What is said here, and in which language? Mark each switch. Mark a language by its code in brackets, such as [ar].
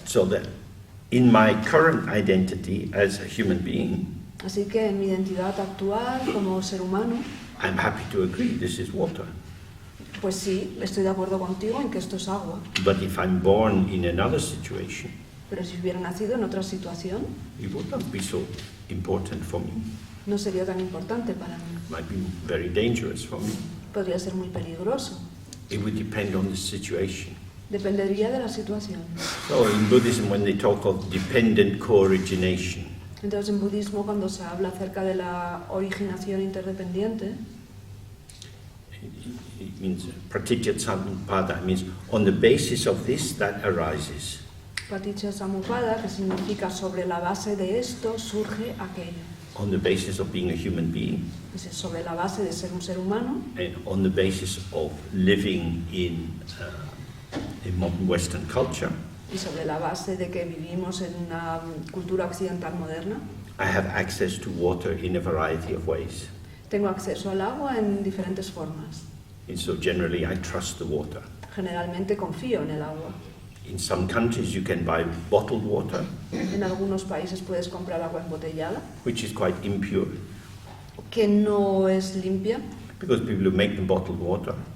[en] So that in my current identity as a human being, [es] Así que en mi identidad actual como ser humano, [en] I'm happy to agree this is water. [es] pues sí, estoy de acuerdo contigo en que esto es agua. [en] But if I'm born in another situation, [es] Pero si hubiera nacido en otra situación, [en] it would not be so important for me. [es] no sería tan importante para mí. [en] It might be very dangerous for me. [es] Podría ser muy peligroso. [en] It would depend on the situation. [es] Dependería de la situación. [en] So in Buddhism, when they talk of dependent co-origination, [es] Entonces en budismo, cuando se habla acerca de la originación interdependiente, [en] it means pratitya samuppada, means on the basis of this that arises. [es] paticca samuppada, que significa sobre la base de esto surge aquello. [en] On the basis of being a human being, [es] Es sobre la base de ser un ser humano [en] and on the basis of living in modern Western culture, [es] y sobre la base de que vivimos en una cultura occidental moderna. [en] I have access to water in a variety of ways. [es] Tengo acceso al agua en diferentes formas. [en] And so generally I trust the water. [es] Generalmente confío en el agua. [en] In some countries you can buy bottled water, [es] En algunos países puedes comprar agua embotellada, [en] which is quite impure, [es] que no es limpia, [en] because people who make the bottled water,